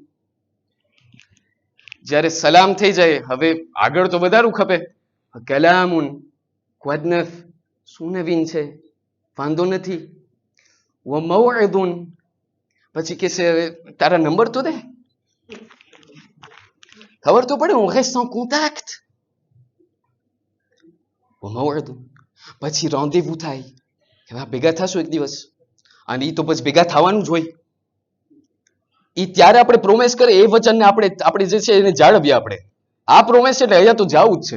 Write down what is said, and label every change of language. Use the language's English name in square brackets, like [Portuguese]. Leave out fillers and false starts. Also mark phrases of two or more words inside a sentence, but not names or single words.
[Gujarati] જ્યારે સલામ થઈ જાય હવે આગળ તો વધારું ખપે. કલામુન, ક્વદનફ, શું નવીન છે, વાંધો નથી. વમવઇદુન, પછી કે છે તારા નંબર તો દે, ખબર તો પડે, [French] on reste en contact. [Gujarati] વમવઇદુન, પછી રોન્દેવુ થાય કે ભેગા થશું એક દિવસ, અને એ તો પછી ભેગા થવાનું જ હોય. એ ત્યારે આપણે પ્રોમિસ કરે એ વચનને આપણે જે છે એને જાળવીએ. આપણે આ પ્રોમિસ એટલે અહીંયા તો જવું જ છે.